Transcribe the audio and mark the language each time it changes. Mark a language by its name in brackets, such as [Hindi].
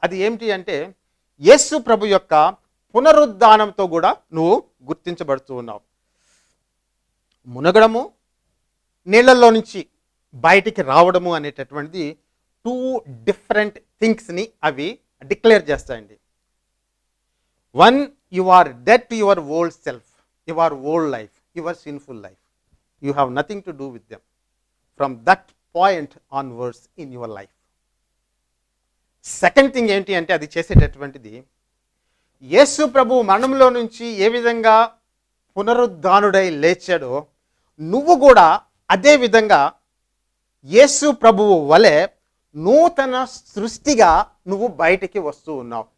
[Telugu] అది ఏమిటి అంటే, యేసు ప్రభు యొక్క పునరుద్ధానంతో కూడా నువ్వు గుర్తించబడుతూ ఉన్నావు. మునగడము, నీళ్లలో నుంచి బయటికి రావడము అనేటటువంటిది 2 డిఫరెంట్ థింగ్స్ని అవి declare చేస్తాయండి. [English] 1, you are dead to your old self, your old life, your sinful life. You have nothing to do with them from that point onwards in your life. [Telugu] Second thing ఏంటి అంటే అది చేసేటటువంటిది యేసు ప్రభు మరణంలో నుంచి ఏ విధంగా పునరుద్ధానుడై లేచాడో నువ్వు కూడా అదే విధంగా యేసు ప్రభువు వలె నూతన సృష్టిగా నువ్వు బయటికి వస్తూ ఉన్నావు.